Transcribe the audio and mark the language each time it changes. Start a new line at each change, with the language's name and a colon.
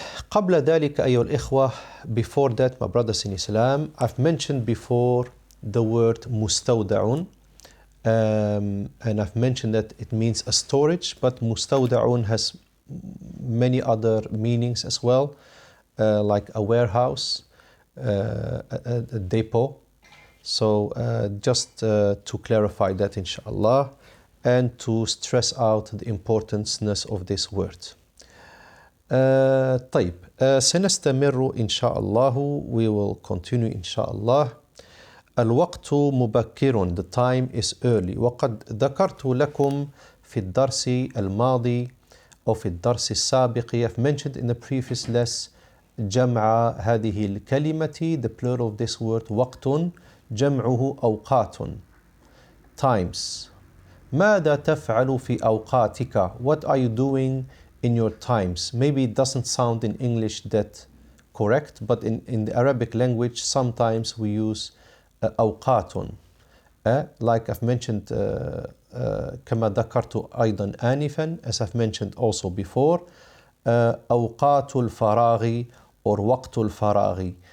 Arabic: قبل ذلك أيها الإخوة,
English: before that my brothers in Islam, I've mentioned before the word مستودع, and I've mentioned that it means a storage, but مستودع has many other meanings as well, like a warehouse, a depot. So just to clarify that inshallah and to stress out the importance of this word.
Arabic: طيب سنستمر إن شاء الله,
English: we will continue
Arabic: إن شاء الله. الوقت مبكر,
English: the time is early.
Arabic: وقد ذكرت لكم في الدرس الماضي أو في الدرس السابق,
English: I've mentioned in the previous lesson
Arabic: جمع هذه الكلمة,
English: the plural of this word
Arabic: وقت, جمعه أوقات,
English: times.
Arabic: ماذا تفعل في أوقاتك?
English: What are you doing in your times? Maybe it doesn't sound in English that correct, but in the Arabic language sometimes we use أوقات, like I've mentioned
Arabic: كما ذكرت أيضا آنفا,
English: as I've mentioned also before, أوقات الفراغ or وقت الفراغ.